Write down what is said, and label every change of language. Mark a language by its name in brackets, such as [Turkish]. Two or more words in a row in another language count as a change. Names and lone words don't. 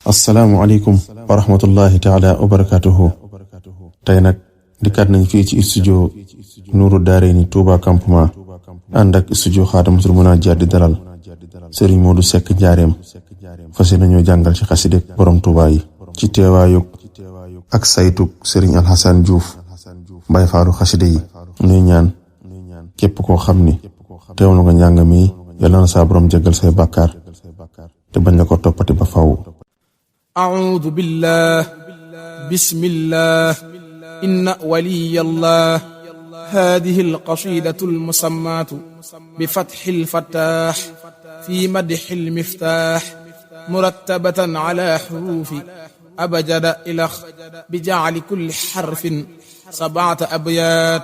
[Arabic] السلام عليكم ورحمة الله تعالى وبركاته. [Wolof] tey nag dikkaat nañ fii ci studio Nuuru Daarayni Touba campement ànd ak studio Xaadamatul Munaajaat di dalal Serigne Modou Seck Njaareem fas nañoo jàngal ci xaside borom Touba yi ci teewaayug ak saytug Serigne Alxasan Diouf Baay Faalu xaside yi. nuy ñaan képp koo xam ni teewlu nga njàng mi yàlla na saa borom jéggal say bàkkaar te bañ la ko toppati ba faw. [Arabic] أعوذ بالله بسم الله إن ولي الله. هذه القصيدة المسماة بفتح الفتاح في مدح المفتاح مرتبة على حروف أبجد إلخ بجعل كل حرف 7 أبيات.